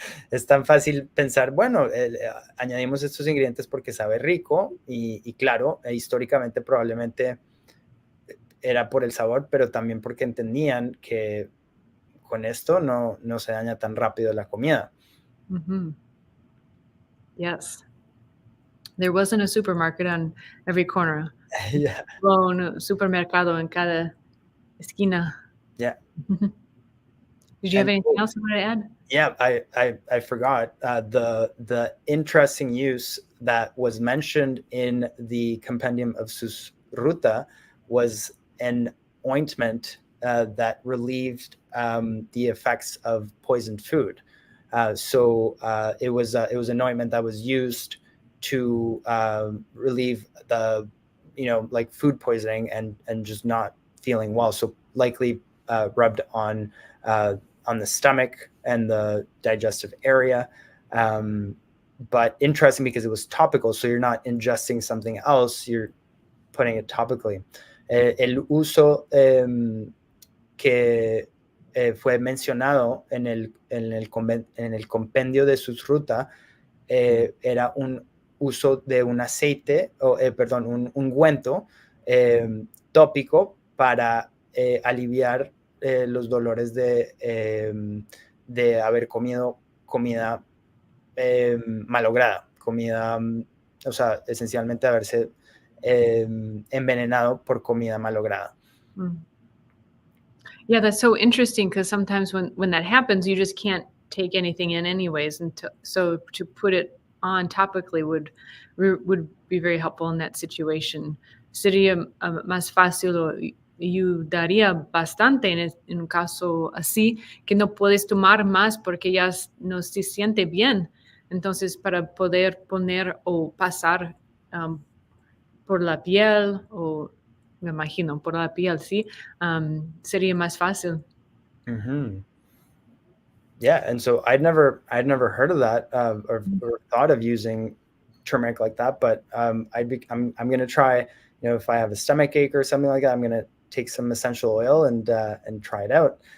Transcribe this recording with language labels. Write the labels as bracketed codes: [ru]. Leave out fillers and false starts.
[es] Es tan fácil pensar, bueno, añadimos estos ingredientes porque sabe rico, y claro, históricamente probablemente era por el sabor, pero también porque entendían que con esto no se daña tan rápido la comida. [en] Mm-hmm. Yes. There wasn't a supermarket on every corner. Yeah. [es] Well, un supermercado en cada esquina. [en] Yeah. Did you have anything else you want to add? Yeah, I forgot the interesting use that was mentioned in the Compendium of Susruta was an ointment that relieved the effects of poisoned food. So it was an ointment that was used to relieve the, like food poisoning and just not feeling well. So likely rubbed on the stomach and the digestive area. But interesting because it was topical, so you're not ingesting something else, you're putting it topically. [es] El uso que fue mencionado en el compendio de Susruta era un uso de un aceite, perdón, un ungüento tópico para aliviar los dolores de haber comido comida malograda, comida, o sea, esencialmente haberse envenenado por comida malograda. [en] Yeah, that's so interesting because sometimes when that happens, you just can't take anything in anyways, and so to put it on topically would be very helpful in that situation. [es] Sería más fácil o ayudaría bastante en un caso así que no puedes tomar más porque ya no se siente bien. Entonces, para poder poner o pasar por la piel o me imagino por la piel, sí, sería más fácil. [en] Yeah, and so I'd never heard of that or thought of using turmeric like that, but I'm going to try. If I have a stomach ache or something like that, I'm going to take some essential oil and try it out.